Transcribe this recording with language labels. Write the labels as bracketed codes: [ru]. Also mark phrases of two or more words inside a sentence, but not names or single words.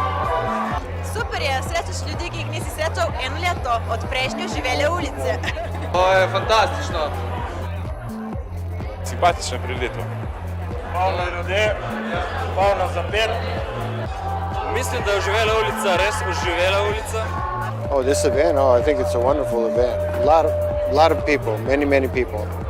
[sl] Super je, srečaš ljudi, ki jih nisi srečal eno leto od prejšnje živele ulice. To je fantastično. Simpatična prireditev. Polno ljudi, polno zapet. Mislim, da je oživela ulica, res oživela ulica. [en] Oh, this event? Oh, I think it's a wonderful event. A lot of people, many people.